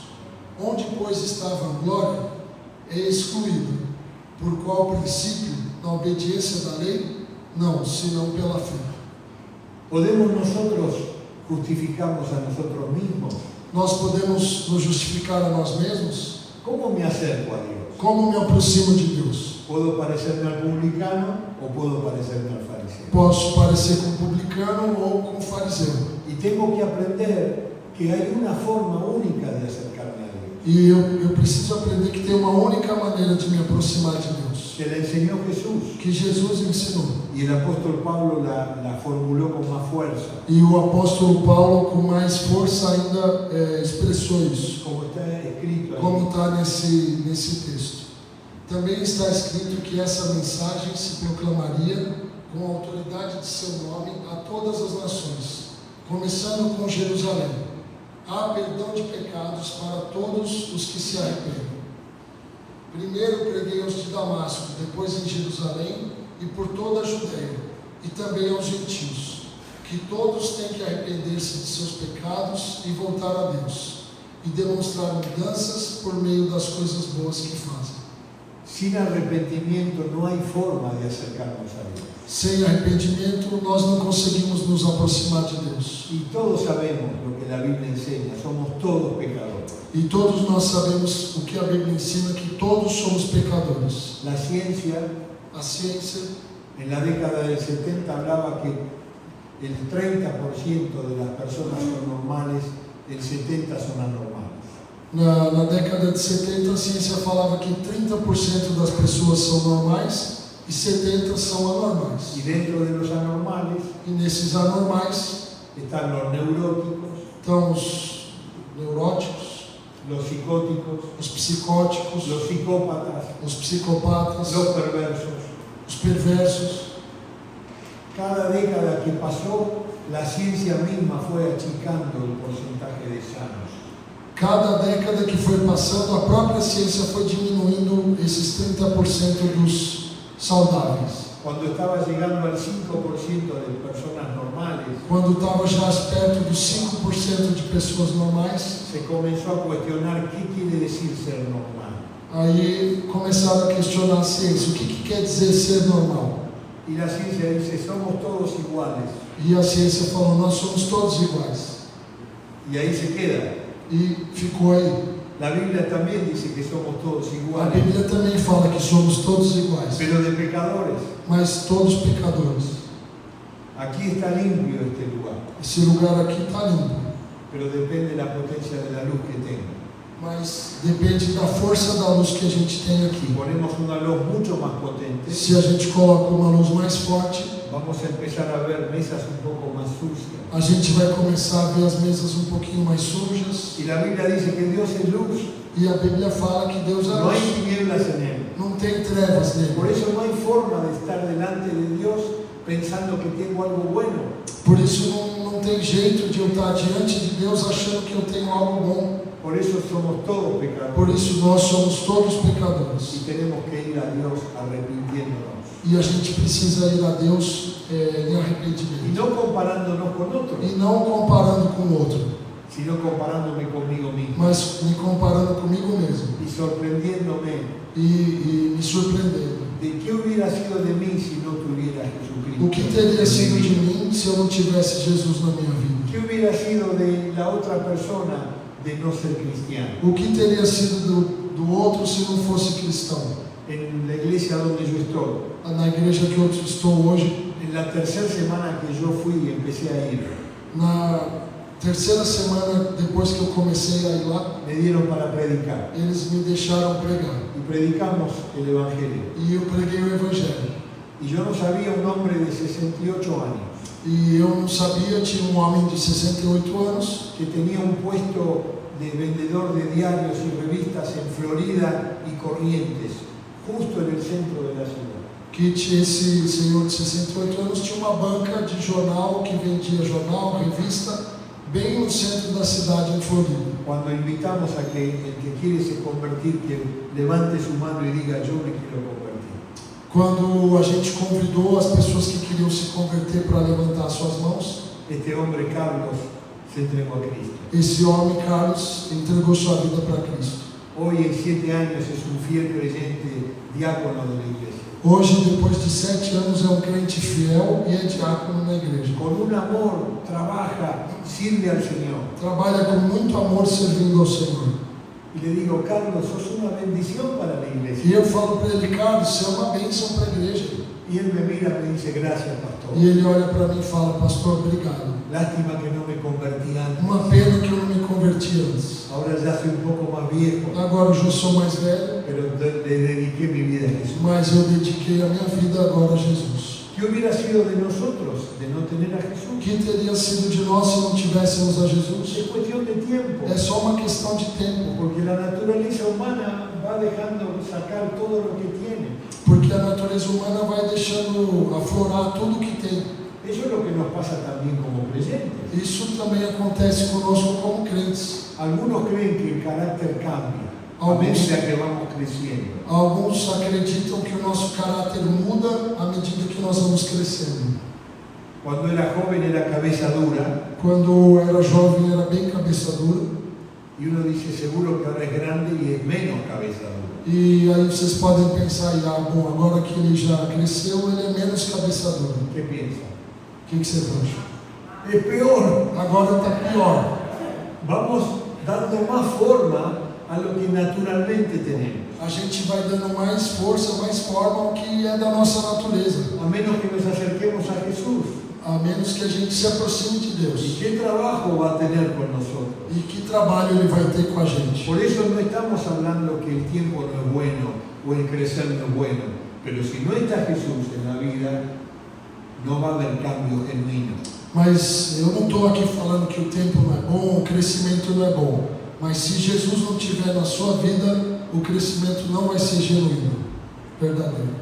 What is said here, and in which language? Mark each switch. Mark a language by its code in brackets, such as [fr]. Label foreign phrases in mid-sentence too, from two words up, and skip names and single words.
[pt] Onde, pois, está a vanglória, é excluída. Por qual princípio? Na obediência da lei? Não, senão pela fé. [es] ¿Podemos nosotros justificarnos a nosotros mismos? [pt] Nós podemos nos justificar a nós mesmos? [es] ¿Cómo me acerco a Dios? [pt] Como me aproximo de Deus? [es] ¿Puedo parecerme al publicano o puedo parecerme al fariseo? [pt] Posso parecer com um publicano ou com um fariseu. [es] Y tengo que aprender que hay una forma única de acercarme a Dios. [pt] E eu preciso aprender que tem uma única maneira de me aproximar de Deus, [es] Se la enseñó Jesús [pt] que Jesus ensinou. [es] y el apóstol Pablo la formuló con más fuerza, [pt] E o apóstolo Paulo, com mais força ainda, expressou isso, [es] como está escrito ahí. [pt] como está nesse texto. Também está escrito que essa mensagem se proclamaria com a autoridade de seu nome a todas as nações, começando com Jerusalém. Há perdão de pecados para todos os que se arrependem. Primeiro preguei aos de Damasco, depois em Jerusalém e por toda a Judeia, e também aos gentios, que todos têm que arrepender-se de seus pecados e voltar a Deus, e demonstrar mudanças por meio das coisas boas que fazem. [es] Sin arrepentimiento no hay forma de acercarnos a Dios. [pt] Sem arrependimento, nós não conseguimos nos aproximar de Deus. [es] Y todos sabemos lo que la Biblia enseña, somos todos pecadores. [pt] E todos nós sabemos o que a Bíblia ensina, que todos somos pecadores. [es] La ciencia [pt] A ciência, [es] en la década del 70 hablaba que el 30% de las personas son normales, el 70% son anormales. [pt] na década de 70, a ciência falava que 30% das pessoas são normais e 70% são anormais. [es] Y dentro de los anormales [pt] E nesses anormais [es] están los neuróticos, [pt] estão os neuróticos, [es] los psicóticos, [pt] os psicóticos, [es] los psicópatas, [pt] os psicopatas, [es] los perversos. [pt] os perversos. [es] Cada década que pasó, la ciencia misma fue achicando el porcentaje de sanos. [pt] Cada década que foi passando, a própria ciência foi diminuindo esses 30% dos saudáveis. [es] Cuando estaba llegando al 5% de personas normales, [pt] Quando estava já perto dos 5% de pessoas normais, [es] se comenzó a cuestionar qué quiere decir ser normal. [pt] aí começaram a questionar a ciência. O que quer dizer ser normal? [es] Y la ciencia dice, somos todos iguales. [pt] E a ciência falou, nós somos todos iguais. [es] Y ahí se queda. [pt] E ficou aí. [es] La Biblia también dice que somos todos [pt] A [es] iguales, [pt] Bíblia também fala que somos todos iguais, [es] pero de pecadores. [pt] mas todos pecadores. [es] Aquí está limpio este lugar, [pt] Esse lugar aqui está limpo, [es] pero depende de la potencia de la luz que tenga. [pt] mas depende da força da luz que a gente tem [es] Si [pt] aqui. [es] ponemos una luz mucho más potente, [pt] Se a gente coloca uma luz mais forte, [es] vamos a empezar a ver mesas un poco más sucias. [pt] a gente vai começar a ver as mesas um pouquinho mais sujas. [es] Y la Biblia dice que Dios es luz, [pt] E a Bíblia fala que Deus é [es] no hay [pt] luz, [es] tinieblas en Él. [pt] não tem trevas [es] Por [pt] nele. [es] eso no hay forma de estar delante de Dios pensando que tengo algo bueno. [pt] Por isso não tem jeito de eu estar diante de Deus achando que eu tenho algo bom. [es] Por eso somos todos [pt] Por [es] pecadores [pt] isso nós somos todos [es] y [pt] pecadores. [es] tenemos que ir a Dios arrepintiéndonos. [pt] E a gente precisa ir a Deus em [es] Y [pt] arrependimento. [es] no comparándonos con otros, [pt] E não comparando com o outro, [es] sino comparándome conmigo mismo [pt] mas me comparando comigo mesmo. [es] y sorprendiéndome [pt] E me surpreendendo. [es] de qué hubiera sido de mí si no tuviera Jesucristo. [pt] O que teria sido [es] en mi [pt] de [es] vida. [pt] mim se eu não tivesse Jesus na minha vida? [es] ¿Qué hubiera sido de la otra persona de no ser cristiano? [pt] O que teria sido do outro se não fosse cristão? [es] En la iglesia donde yo estoy, [pt] Na igreja que eu estou hoje, [es] en la tercera semana que yo fui y empecé a ir, [pt] na terceira semana depois que eu comecei a ir lá, [es] me dieron para predicar [pt] eles me deixaram pregar. [es] y predicamos el Evangelio. [pt] E eu preguei o Evangelho. [es] Y yo no sabía un hombre de 68 años [pt] E eu não sabia, tinha um homem de 68 anos [es] que tenía un puesto de vendedor de diarios y revistas en Florida y Corrientes, justo en el centro de la ciudad. [pt] que esse senhor de 68 anos tinha uma banca de jornal que vendia jornal, revista, bem no centro da cidade, em Florida. [es] Cuando invitamos a que el que quiere se convertir, que levante su mano y diga, yo me quiero convertir. [pt] Quando a gente convidou as pessoas que queriam se converter para levantar suas mãos, [es] Este hombre, Carlos, se entregó a Cristo. [pt] esse homem, Carlos, entregou sua vida para Cristo. [es] Hoy, en 7 años, es un fiel creyente, diácono de la iglesia. [pt] Hoje, depois de 7 anos, é um crente fiel e é diácono na igreja. [es] Con un amor, trabaja, sirve al Señor. [pt] Trabalha com muito amor servindo ao Senhor. [es] Y le digo, Carlos, sos una bendición para la [pt] E [es] iglesia. [pt] eu falo para ele, Carlos, você é uma bênção para a igreja. [es] Y él me mira y me dice, gracias, pastor. [pt] E ele olha para mim e fala, pastor, obrigado. [es] Lástima que no me convertí antes. [pt] Uma pena que eu não me converti antes. [es] Ahora ya soy un poco más viejo, [pt] Agora eu já sou mais velho, [es] pero le dediqué mi vida a Jesús. [pt] mas eu dediquei a minha vida agora a Jesus. [es] ¿Qué hubiera sido de nosotros de no tener a Jesús? [pt] O que teria sido de nós se não tivéssemos a Jesus? [es] Es cuestión de tiempo, [pt] É só uma questão de tempo, [es] porque la naturaleza humana va dejando sacar todo lo que tiene. [pt] porque a natureza humana vai deixando aflorar tudo que tem. [es] Eso es lo que nos pasa también como creyentes. [pt] Isso também acontece conosco como crentes. [es] Algunos creen que el carácter cambia a medida que vamos creciendo. [pt] Alguns acreditam que o nosso caráter muda à medida que nós vamos crescendo. [es] Cuando era joven era cabeza dura [pt] Quando eu era jovem era bem cabeça dura. [es] y uno dice seguro que ahora es grande y es menos cabeza dura. [pt] E aí vocês podem pensar, bom, agora que ele já cresceu, ele é menos cabeça dura. [es] ¿Qué piensa? [pt] O que vocês acham? [es] Es peor. [pt] Agora está pior. [es] Vamos dando más forma a lo que naturalmente tenemos. [pt] A gente vai dando mais força, mais forma ao que é da nossa natureza. [es] A menos que nos acerquemos a Jesús. [pt] A menos que a gente se aproxime de [es] ¿Y [pt] Deus. [es] qué trabajo va a tener con nosotros? [pt] E que trabalho ele vai ter com a gente. [es] Por eso no estamos hablando que el tiempo no es bueno o el crecer no es bueno. Pero si no está Jesús en la vida, no va a haber cambio genuino. [pt] Mas eu não estou aqui falando que o tempo não é bom, o crescimento não é bom. Mas se Jesus não estiver na sua vida, o crescimento não vai ser genuíno, verdadeiro.